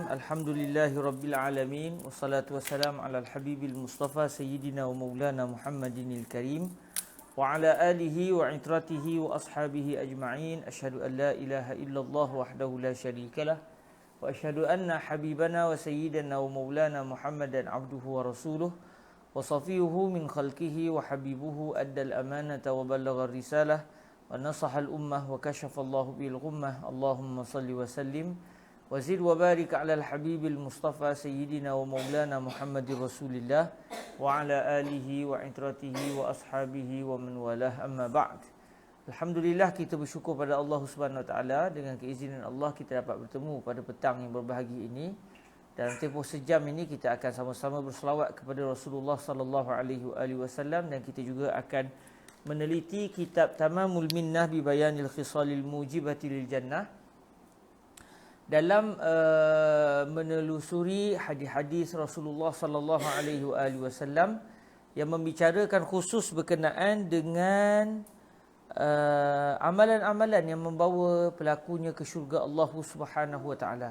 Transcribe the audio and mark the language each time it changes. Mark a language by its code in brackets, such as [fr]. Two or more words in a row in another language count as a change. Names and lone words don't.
[ar] الحمد لله رب العالمين والصلاة والسلام على الحبيب المصطفى سيدنا ومولانا محمد الكريم وعلى آله وعترته وأصحابه أجمعين. أشهد أن لا إله إلا الله وحده لا شريك له وأشهد أن حبيبنا وسيدنا ومولانا محمدا عبده ورسوله وصفيه من خلقه وحبيبه أدى الأمانة وبلغ الرسالة ونصح الأمة وكشف الله به الغمة. اللهم صل وسلم وزد وبارك على الحبيب المصطفى سيدنا ومولانا محمد رسول الله وعلى آله وعترته وأصحابه ومن والاه، أما بعد. [ms] Alhamdulillah, kita bersyukur pada Allah [ar] سبحانه وتعالى, [ms] dengan keizinan Allah kita dapat bertemu pada petang yang berbahagia ini. Dalam tempoh sejam ini kita akan sama-sama berselawat kepada Rasulullah [ar] صلى الله عليه وسلم, [ms] dan kita juga akan meneliti kitab Tamamul Minnah bi Bayanil Khisalil Mujibati lil Jannah dalam menelusuri hadis-hadis Rasulullah [ar] صلى الله عليه وسلم [ms] yang membicarakan khusus berkenaan dengan amalan-amalan yang membawa pelakunya ke syurga Allah [ar] سبحانه وتعالى.